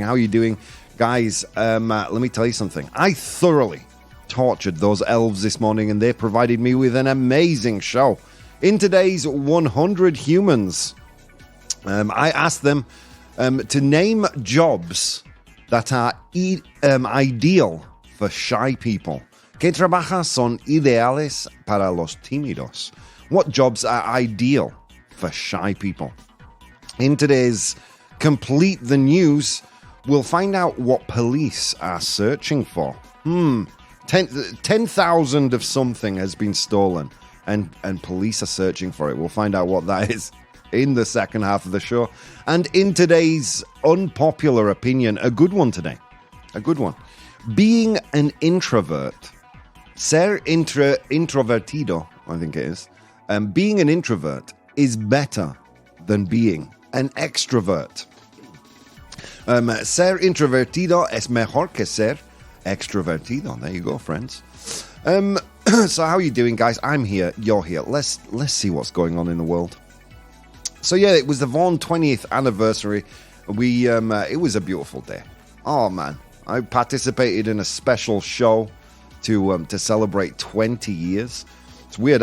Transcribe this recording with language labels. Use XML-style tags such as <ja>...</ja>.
<en>How are you doing, guys? Let me tell you something. I thoroughly tortured those elves this morning, and they provided me with an amazing show. In today's 100 Humans, I asked them to name jobs that are ideal for shy people.</en> <es>¿Qué trabajos son ideales para los tímidos?</es> <en>What jobs are ideal for shy people? In today's Complete the News, we'll find out what police are searching for. 10,000 of something has been stolen, and police are searching for it. We'll find out what that is in the second half of the show. And in today's unpopular opinion, a good one today. A good one. Being an introvert,</en> <es>ser introvertido,</es> <en>I think it is, being an introvert is better than being an extrovert.</en> <es>Ser introvertido es mejor que ser extrovertido.</es> <en>There you go, friends. So how are you doing, guys? I'm here, you're here. Let's see what's going on in the world. So yeah, it was the Vaughn 20th anniversary. It was a beautiful day. Oh man. I participated in a special show to celebrate 20 years. It's weird.</en>